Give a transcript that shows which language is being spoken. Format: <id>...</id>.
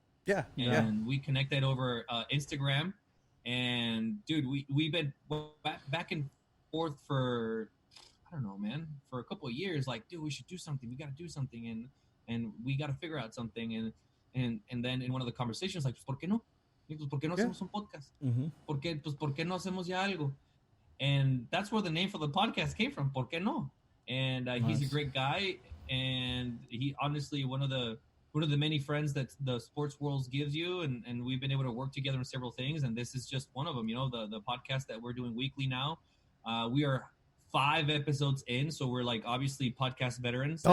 <en>Yeah. And we connected over Instagram. And dude, we've been back and forth for, I don't know, man, for a couple of years. Like, dude, we should do something. We got to do something, and we got to figure out something. And then in one of the conversations, like,</en> <es>¿por qué no? ¿Por qué no hacemos un podcast? ¿Por qué no hacemos ya algo?</es> <en>And that's where the name for the podcast came from. ¿Por qué no? And he's a great guy, and he honestly one of the many friends that the sports world gives you, and we've been able to work together on several things, and this is just one of them. The podcast that we're doing weekly now, we are 5 episodes in, so we're like obviously podcast veterans now.</en>